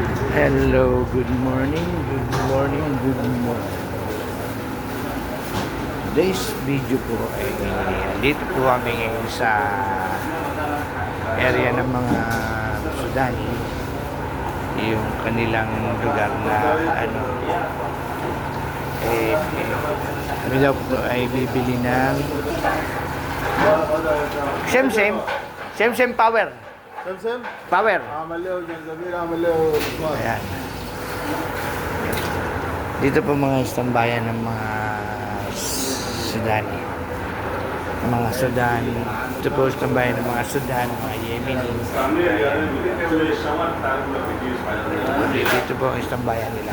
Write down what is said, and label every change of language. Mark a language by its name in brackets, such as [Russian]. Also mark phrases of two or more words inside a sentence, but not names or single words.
[English] Hello, good morning, good morning, good morning. Today's video [Filipino] po ay dito po kami ngayon sa area ng mga Sudani, yung kanilang lugar na kami daw po ay bibili ng Semsem Power. سمسم Power. [Arabic] عمل له جنزبيل عمل له بصمات. [Filipino] Ayan. Dito po mga istambayan ng mga Sudani. Mga Sudani. Ito po istambayan ng mga Sudan, mga Yemeni. Dito po ang istambayan nila.